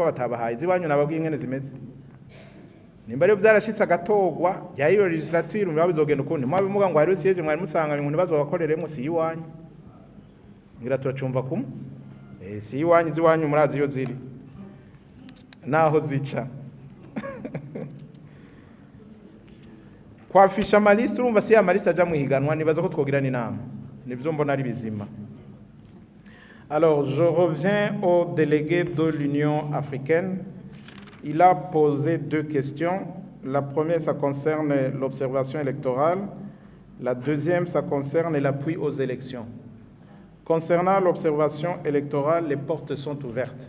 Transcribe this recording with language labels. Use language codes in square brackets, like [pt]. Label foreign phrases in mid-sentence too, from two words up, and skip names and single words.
[rn] batabahaye ziwanyu nababwiye ingene zimeze nimba rero byarashitse agatogwa bya iyo legislature mu babizogenda ukundi mwabe muga ngo hariho siege mwari musanganye ngo nibazo bakoreremo si yiwanyu ngira turacumva kumwe si yiwanyu ziwanyu murazi yo ziri naho zica kwafisha amaliste urumva si amaliste aja muhiganwa nibaza ko twogira n'inama nibyo mbona ari bizima. [fr] Alors je reviens au délégué de l'Union africaine. Il a posé deux questions. La première, ça concerne l'observation électorale. La deuxième, ça concerne l'appui aux élections. Concernant l'observation électorale, les portes sont ouvertes.